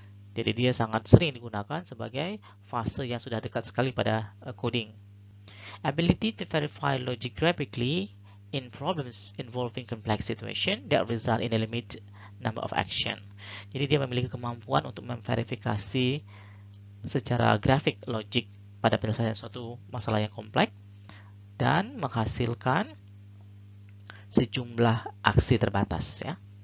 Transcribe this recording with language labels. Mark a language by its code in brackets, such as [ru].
[id] Jadi dia sangat sering digunakan sebagai fase yang sudah dekat sekali pada coding. [en] Ability to verify logic graphically in problems involving complex situation that result in a limit number of action. [id] Jadi dia memiliki kemampuan untuk memverifikasi secara grafik logik pada penyelesaian suatu masalah yang kompleks dan menghasilkan sejumlah aksi terbatas ya.